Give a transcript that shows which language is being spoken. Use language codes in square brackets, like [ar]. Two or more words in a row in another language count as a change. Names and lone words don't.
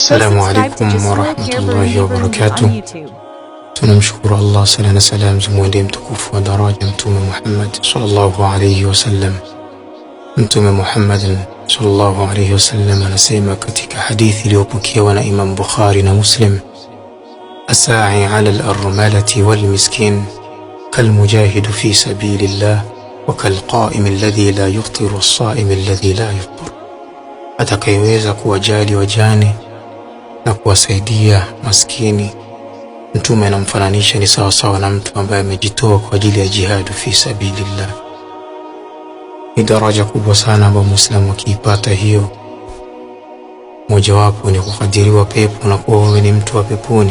[ar] السلام عليكم ورحمة الله وبركاته. [sw] Tunamshukuru Allah, sala na salam zimwendee mtukufu wa daraja Mtume Muhammad [ar] صلى الله عليه وسلم. [sw] Mtume Muhammad [ar] صلى الله عليه وسلم [sw] anasema katika hadithi iliyopokewa na Imam Bukhari na Muslim, [ar] الساعي على الأرملة والمسكين كالمجاهد في سبيل الله وكالقائم الذي لا يفتر الصائم الذي لا يفطر. [sw] Atakayeweza kuwajali wajane na kuwasaidia maskini, Mtume anamfananisha ni sawa sawa na mtu ambaye amejitoa kwa ajili ya [ar] جهاد في سبيل الله. [sw] Ni daraja kubwa sana ambayo Muislamu akiipata hiyo, mojawapo ni kukadiriwa pepo na kuwa wewe ni mtu wa peponi.